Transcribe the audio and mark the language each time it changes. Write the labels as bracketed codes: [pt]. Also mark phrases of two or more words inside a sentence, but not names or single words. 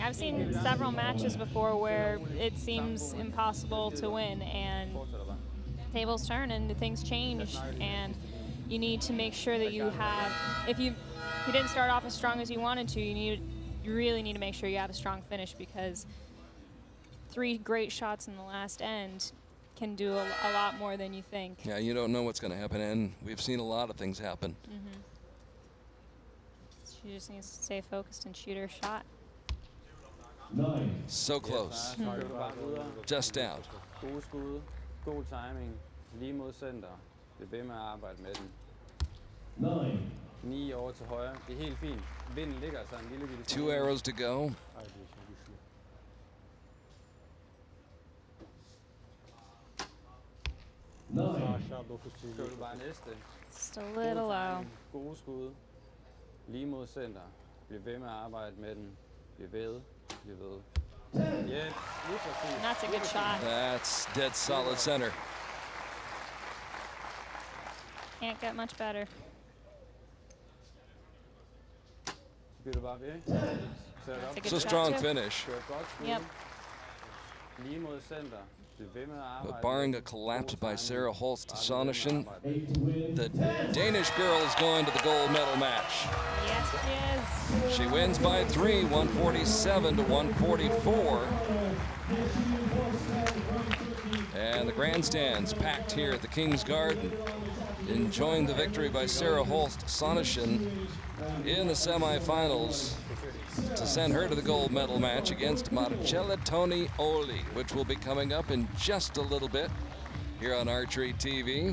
[en] I've seen several matches before where it seems impossible to win, and tables turn and things change, and you need to make sure that you have, if you didn't start off as strong as you wanted to, you really need to make sure you have a strong finish, because 3 great shots in the last end can do a lot more than you think. Yeah, you don't know what's going to happen, and we've seen a lot of things happen. She just needs to stay focused and shoot her shot. 9. So close. Just out. [da] Gode skud, god timing, lige mod center. Bliv ved med at arbejde med den. 9. 9 over til højre. Det er helt fint. Vinden ligger så en lille bitte. [en] 2 arrows to go. 9. [da] Kører du bare næste. [en] Just a little low. [da] Gode skud. Lige mod center. Bliv ved med at arbejde med den. Bliv ved. Bliv ved. Ja, lige præcis. [en] And that's a good shot. That's dead solid center. Can't get much better. [da] Så bliver du bare ved. Sæt op. [en] That's a It's a good shot strong too. finish. [da] Kør et godt skud. [en] Yep. [da] Lige mod center. Bliv ved med at arbejde. [en] But barring a collapse by Sarah Sonnichsen, the Danish girl is going to the gold medal match. Yes, she is. She wins by 3, 147 to 144. And the grandstands packed here at the King's Garden, enjoying the victory by Sarah Sonnichsen in the semifinals to send her to the gold medal match against Marcella Tonioli, which will be coming up in just a little bit here on Archery TV.